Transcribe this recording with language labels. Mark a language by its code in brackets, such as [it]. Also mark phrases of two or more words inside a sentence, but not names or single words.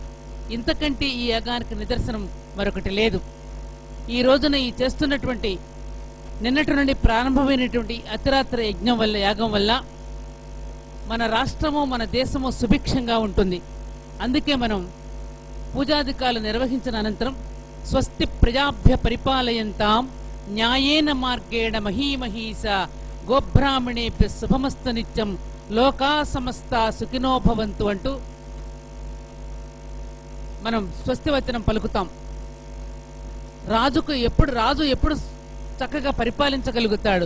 [te] ఇంతకంటే ఈ యాగానికి నిదర్శనం మరొకటి లేదు. ఈ రోజున ఈ చేస్తున్నటువంటి నిన్నటి నుండి ప్రారంభమైనటువంటి అతిరాత్ర యజ్ఞం వల్ల యాగం వల్ల మన రాష్ట్రము మన దేశము సుభిక్షంగా ఉంటుంది. అందుకే మనం పూజాధికాలు నిర్వహించిన అనంతరం [sa] స్వస్తి ప్రజాభ్య పరిపాలయంతాం న్యాయేన మార్గేణ మహీమహీస గోబ్రాహ్మణేభ్య శుభమస్తు నిత్యం లోకా సమస్త సుఖినో భవంతు [te] అంటూ మనం స్వస్తివచనం పలుకుతాం. రాజు ఎప్పుడు చక్కగా పరిపాలించగలుగుతాడు?